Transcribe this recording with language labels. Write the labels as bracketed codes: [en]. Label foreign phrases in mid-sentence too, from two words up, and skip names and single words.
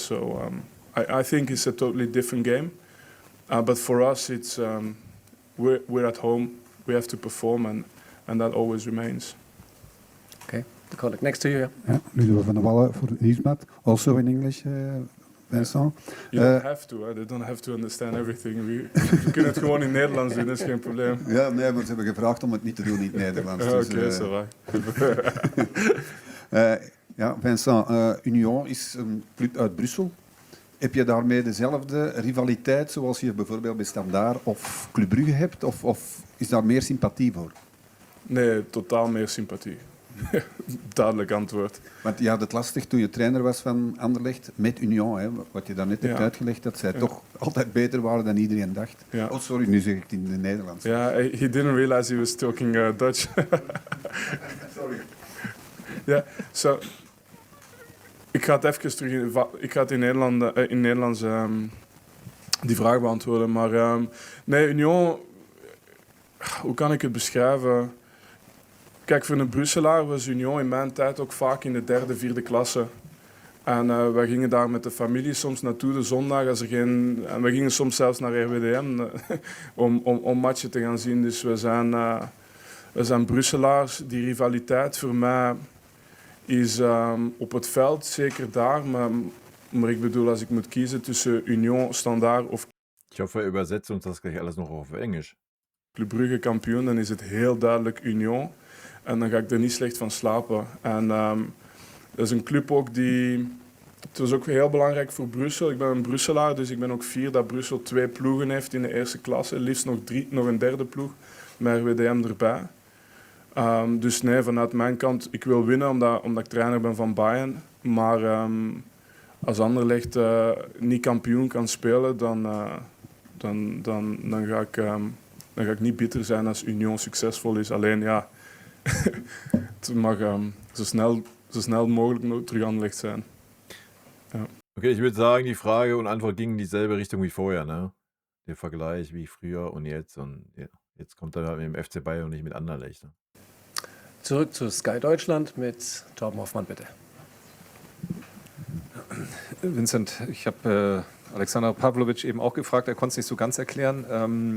[en] So I think it's a totally different game. But for us, it's we're at home. We have to perform, and that always remains. Okay, the colleague next to you. Yeah, Ludo van der Wallen for Nieuwsblad, also in English. Vincent. You don't have to, they don't have to understand everything. [nl] We kunnen het gewoon in Nederlands doen, dat is geen probleem. Ja, nee, maar ze hebben gevraagd om het niet te doen in het Nederlands. Ja, oké, [fr] ça va. [nl] Ja, Vincent, Union is een club uit Brussel. Heb je daarmee dezelfde rivaliteit zoals je bijvoorbeeld bij Standaard of Club Brugge hebt? Of is daar meer sympathie voor? Nee, totaal meer sympathie. Duidelijk antwoord. Want je had het lastig toen je trainer was van Anderlecht met Union. Hè, wat je daarnet hebt uitgelegd, dat zij toch altijd beter waren dan iedereen dacht. Ja. Oh, sorry, nu zeg ik het in het Nederlands. Ja, [en] he didn't realize he was talking Dutch. Sorry. [nl] Ja, so, ik ga het even terug. Ik ga het in Nederlands die vraag beantwoorden. Maar nee, Union, hoe kan ik het beschrijven? Kijk, voor een Brusselaar was Union in mijn tijd ook vaak in de 3e, 4e klasse. En wij gingen daar met de familie soms naartoe de zondag. En we gingen soms zelfs naar RWDM om matchen te gaan zien. Dus we zijn Brusselaars. Die rivaliteit voor mij is op het veld zeker daar. Maar ik bedoel, als ik moet kiezen tussen Union, Standaard of... [de] Ich hoffe, er übersetzt uns das gleich alles noch auf Englisch. [nl] Club Brugge kampioen, dan is het heel duidelijk Union. En dan ga ik er niet slecht van slapen. En dat is een club ook die... Het was ook heel belangrijk voor Brussel. Ik ben een Brusselaar, dus ik ben ook fier dat Brussel 2 ploegen heeft in de 1e klasse. Liefst nog een 3e ploeg, met RWDM erbij. Dus nee, vanuit mijn kant, ik wil winnen omdat ik trainer ben van Bayern. Maar als Anderlecht niet kampioen kan spelen, dan ga ik niet bitter zijn als Union succesvol is. Alleen ja, het mag [de] so schnell [nl] mogelijk terug Anderlecht sein. Ja. [de] Okay, ich würde sagen, die Frage und Antwort gingen in dieselbe Richtung wie vorher, ne? Der Vergleich wie früher und jetzt. Und ja, jetzt kommt er halt mit dem FC Bayern und nicht mit Anderlecht. Ne? Zurück zu Sky Deutschland mit Torben Hoffmann, bitte. Vincent, ich habe Alexander Pavlovic eben auch gefragt, er konnte es nicht so ganz erklären.